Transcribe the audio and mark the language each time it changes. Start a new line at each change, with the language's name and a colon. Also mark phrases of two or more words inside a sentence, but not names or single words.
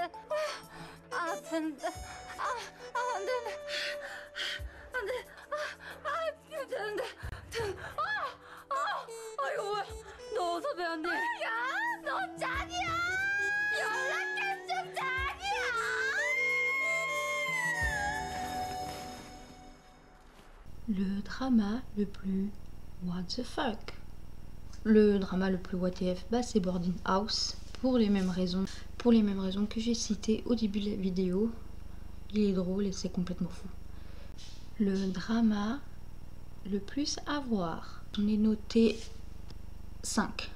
Korean: 안 되는데. 안 되는데. 안 돼. 안 되는데. 이거 뭐야? 너 어서 배웠니? 야, 너 짱이야. 연락했어, 짱이야.
French: Le drama le plus
English: what the fuck.
French: Le drama le plus WTF, c'est Boarding House, pour les mêmes raisons que j'ai citées au début de la vidéo. Il est drôle et c'est complètement fou. Le drama le plus à voir, j'en ai noté 5.